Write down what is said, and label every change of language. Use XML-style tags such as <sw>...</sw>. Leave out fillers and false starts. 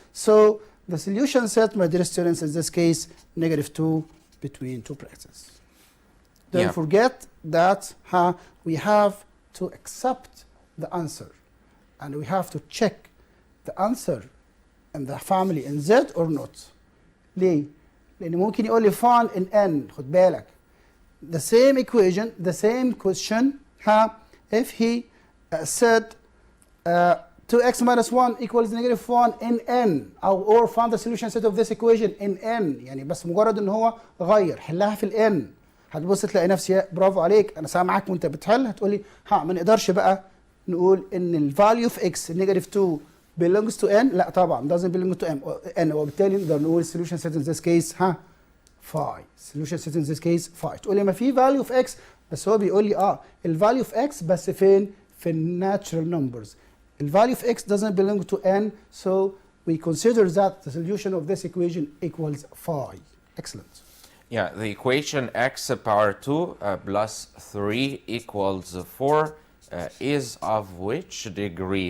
<en>So the solution set, my dear students, in this case, negative 2 between two brackets. Don't forget that we have to accept the answer. And we have to check the answer in the family in Z or not.</en> <ar>ليه؟ لأن ممكن يقول لي</ar> <en>find in N.</en> <ar>خد بالك.</ar> <en>The same equation, the same question, if he said 2x minus 1 equals negative 1 in N, or find the solution set of this equation in N.</en> <ar>يعني بس مجرد ان هو غير حلها في ال N. هتبص تلاقي نفسي برافو عليك انا سامعك وانت بتحل، هتقولي ما نقدرش بقى نقول ان ال</ar> <en>value of x negative 2 belongs to n.</en> <ar>لا طبعا</ar> <en>doesn't belong to n،</en> <ar>وبالتالي نقدر نقول</ar> <en>solution set in this case phi. solution set in this case phi.</en> <ar>تقولي ما في</ar> <en>value of x،</en> <ar>بس هو بيقول لي ال value of x بس فين؟ في ال</ar> <en>natural numbers. ال value of x doesn't belong to n, so we consider that the solution of this equation equals phi. Excellent. Yeah, the equation x power 2 plus 3 equals 4 is of which degree?</en>